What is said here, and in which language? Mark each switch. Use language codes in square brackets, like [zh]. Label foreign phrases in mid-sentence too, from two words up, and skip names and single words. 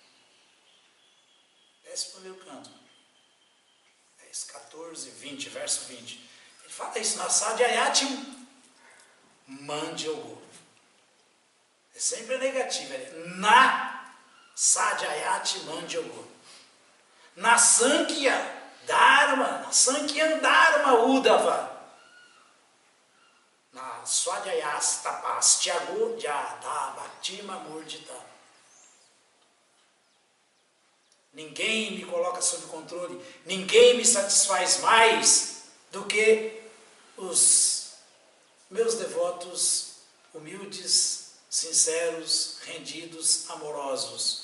[pt] Desce para o primeiro canto. 10, 14, 20, verso 20. Ele fala isso, [sa] na Sadhyayati Mandyogo. [pt] É sempre negativo. [sa] Na Sadhyayati Mandyogo. Na Sankhya Dharma, na Sankhya Dharma Uddhava. Na Swadhyayas Tapas Tyago Jada Bhakti Mamurdita. [pt] Ninguém me coloca sob controle, ninguém me satisfaz mais do que os meus devotos humildes, sinceros, rendidos, amorosos.